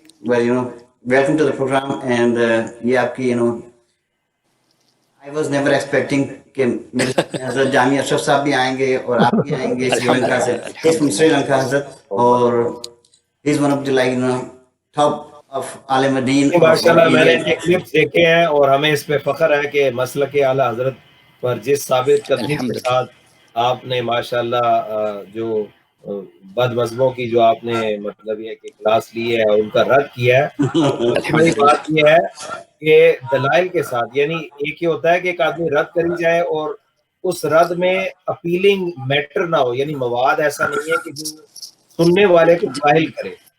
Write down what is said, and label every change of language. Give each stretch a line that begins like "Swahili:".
English: well, welcome to the program, and
Urdu: یہ آپ کی,
English: I was never expecting
Urdu: کہ میرے حضرت جامع اشرف صاحب بھی آئیں گے اور آپ بھی آئیں گے سری لنکا سے.
English: He's from Sri Lanka, حضرت, اور he's one of the, like, top of عالم دین.
Urdu: ماشاءاللہ میں نے یہ کلپس دیکھے ہیں اور ہمیں اس پہ فخر ہے کہ مسلک اعلیٰ حضرت پر جس ثابت قدمی کے ساتھ آپ نے ماشاءاللہ جو بد مذہبوں کی جو آپ نے مطلب یہ کہ کلاس لی ہے اور ان کا رد کیا ہے. بات یہ ہے کہ دلائل کے ساتھ، یعنی ایک یہ ہوتا ہے کہ ایک آدمی رد کری جائے اور اس رد میں اپیلنگ میٹر نہ ہو، یعنی مواد ایسا نہیں ہے کہ جو سننے والے کو جاہل کرے.